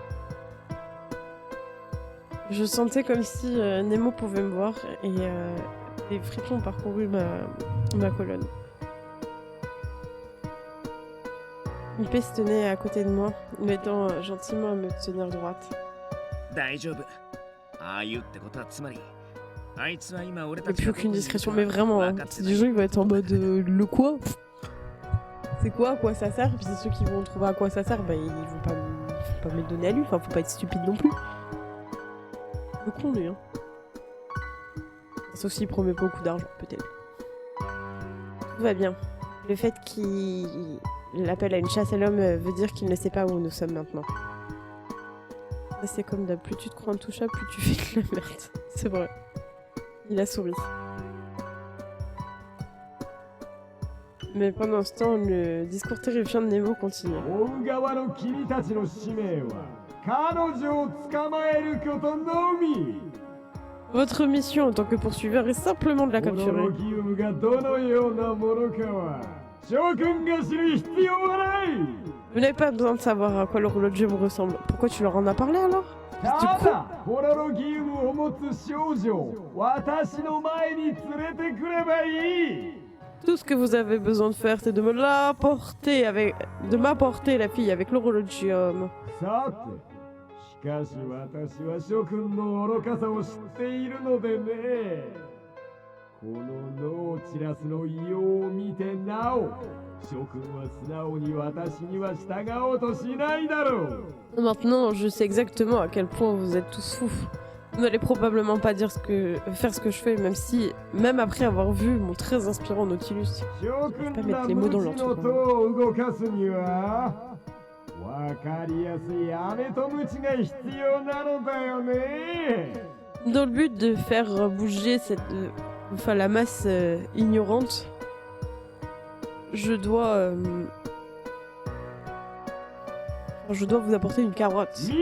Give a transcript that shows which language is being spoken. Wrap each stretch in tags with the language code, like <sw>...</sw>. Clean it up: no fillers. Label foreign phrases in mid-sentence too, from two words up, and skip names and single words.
<fr>Je sentais comme si Nemo pouvait me voir et les frissons ont parcouru ma colonne. Ipé se tenait à côté de moi, m'aidant gentiment à me tenir droite.</fr> <ja>大丈夫。ああいうってことはつまり、あいつは今俺</ja> <fr>Il</fr> <ja>た</ja> <fr>n'y a</fr> <ja>ち</ja> <fr>plus</fr> <ja>が</ja> <fr>aucune</fr> <ja>どこにいる</ja> <fr>discrétion,</fr> <ja>か</ja> <fr>mais vraiment,</fr> <ja>分</ja> <fr>hein,</fr> <ja>かって</ja> <fr>c'est</fr> <ja>ない</ja> <fr>des gens qui vont être en mode le quoi? C'est quoi, à quoi ça sert? Puis c'est ceux qui vont trouver à quoi ça sert, bah ils vont pas me le donner à lui, enfin faut pas être stupide non plus. Le con lui, hein. Sauf s'il promet beaucoup d'argent, peut-être. Tout va bien. Le fait qu'il l'appelle à une chasse à l'homme veut dire qu'il ne sait pas où nous sommes maintenant. C'est comme d'hab, plus tu te crois intouchable, plus tu fais de la merde. C'est vrai. Il a souri. Mais pendant ce temps, le discours terrifiant de Nemo continue.</fr> <ja>追う側の君たちの使命は彼女を捕まえることのみ。</ja> <fr>Votre mission en tant que poursuiveur est simplement de la</fr> <ja>ホロ</ja> <fr>capturer.</fr> <ja>ロギウムがどのようなものかは諸君が知る必要はない。</ja> <fr>Vous n'avez pas besoin de savoir à quoi l'horologium ressemble. Pourquoi tu leur en as parlé alors?</fr> <ja>ただホロロギウムを持つ少女を私の前に連れてくればいい。</ja> <fr>Tout ce que vous avez besoin de faire, c'est de m'apporter la fille avec l'horologium.</fr> <ja>さて、しかし私は諸君の愚かさを知っているのでね。このノーチラスの異様を見てなお、諸君は素直に私には従おうとしないだろう。</ja> <fr>Maintenant, je sais exactement à quel point vous êtes tous fous. Vous n'allez probablement pas dire faire ce que je fais, même après avoir vu mon très inspirant Nautilus. Je peux pas mettre les mots dans leur truc. Dans le but de faire bouger la masse ignorante, je dois vous apporter une carotte.</fr>